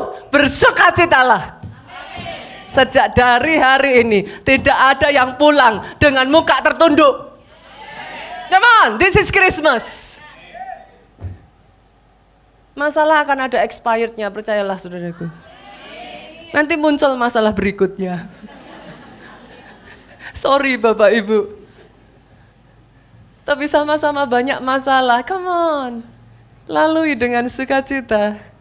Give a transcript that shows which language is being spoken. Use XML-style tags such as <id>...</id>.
<id>Bersukacitalah. Sejak dari hari ini tidak ada yang pulang dengan muka tertunduk.</id> <en>Come on, this is Christmas.</en> <id>Masalah akan ada expirednya, percayalah saudaraku. Nanti muncul masalah berikutnya. Sorry Bapak Ibu. Tapi sama-sama banyak masalah,</id> <en>come on.</en> <id>Lalui dengan sukacita.</id>